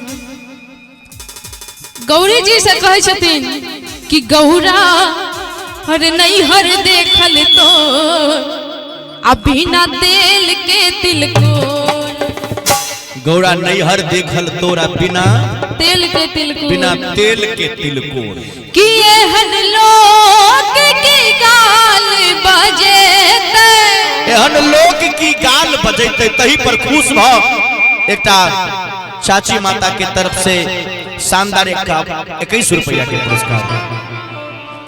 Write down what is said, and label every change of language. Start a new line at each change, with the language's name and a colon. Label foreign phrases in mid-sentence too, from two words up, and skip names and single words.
Maithili: गौरी जी से कहे छथिन कि गौरा हर नहीं हर देखल तो बिना तेल के तिलको गौरा नहीं हर देखल तोरा बिना तेल के तिलको बिना तेल के तिलको कि एहन लोक की गाल बजेते एहन लोक की गाल बजेते तही पर खुश भ एकटा चाची माता के तरफ से शानदार 21 रुपया के पुरस्कार